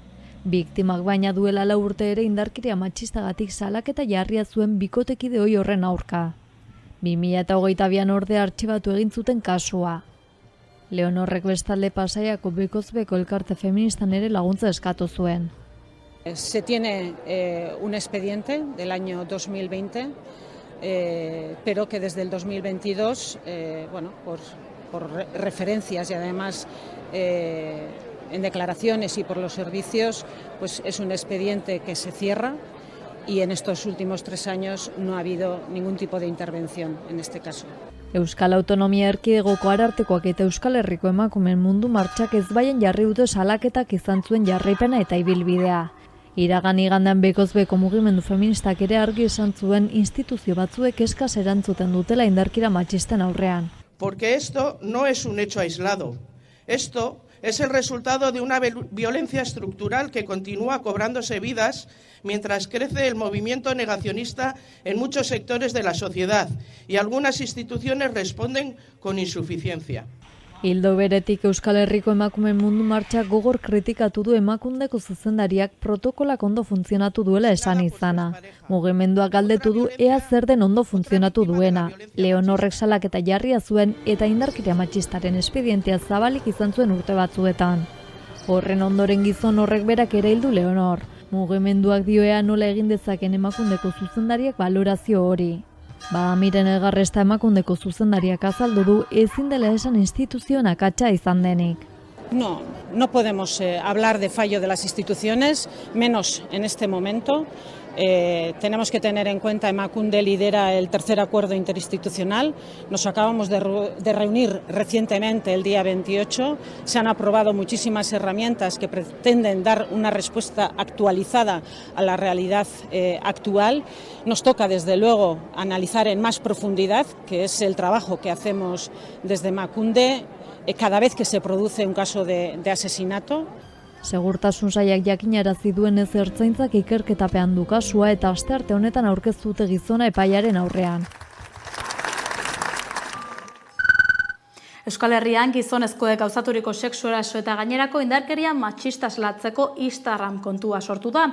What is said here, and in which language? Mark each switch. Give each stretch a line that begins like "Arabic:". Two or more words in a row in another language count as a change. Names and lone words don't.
Basque: Biktimak baina duela 4 urte ere indarkeria matxistagatik salaketa jarria zuen bikotekide ohi horren aurka. 2022an ordea artxibatu egin zuten kasua. Leonorrek bestalde Pasaiako bekozbeko elkarte feministan ere laguntza eskatu zuen.
Spanish: Se tiene un expediente del año 2020, pero que desde el 2022, por referencias y además en declaraciones y por los servicios, pues es un expediente que se cierra y en estos últimos 3 años no ha habido ningún tipo de intervención en este caso.
Basque: Euskal Autonomia Erkidegoko Arartekoak eta Euskal Herriko emakumeen mundu martxak ezbaian jarri dute salaketak izan zuen jarraipena eta ibilbidea. Iragan igandean bekozbeko mugimendu feministak ere argi esan zuen instituzio batzuek eskas erantzuten dutela indarkira matxisten aurrean.
Spanish: Porque esto no es un hecho aislado. Esto es el resultado de una violencia estructural que continúa cobrándose vidas mientras crece el movimiento negacionista en muchos sectores de la sociedad y algunas instituciones responden con insuficiencia.
Basque: Ildo beretik Euskal Herriko emakumeen mundu martxak gogor kritikatu du Emakundeko zuzendariak protokolak ondo funtzionatu duela esan izana. Mugimenduak galdetu du ea zer den ondo funtzionatu duena. Leonorrek salaketa jarria zuen eta indarkeria matxistaren espedientea zabalik izan zuen urte batzuetan. Horren ondoren gizon horrek berak ere hildu Leonor. Mugimenduak dioea nola egin dezaken Emakundeko zuzendariak balorazio hori. Miren Elgarresta Emakundeko zuzendariak azaldu du ezin dela esan instituzioen akatsa izan denik.
Spanish: No podemos hablar de fallo de las instituciones, menos en este momento. Tenemos que tener en cuenta, Emakunde lidera el 3er acuerdo interinstitucional. Nos acabamos de reunir recientemente, el día 28. Se han aprobado muchísimas herramientas que pretenden dar una respuesta actualizada a la realidad actual. Nos toca, desde luego, analizar en más profundidad, que es el trabajo que hacemos desde Emakunde, cada vez que se produce un caso de asesinato.
Basque: Segurtasun sailak jakinarazi duenez ertzaintzak ikerketapean du kasua eta astearte honetan aurkeztu dute gizona epaiaren aurrean. Euskal Herrian gizonezkoek gauzaturiko sexu eraso eta gainerako indarkeria matxista salatzeko Instagram kontua sortu da.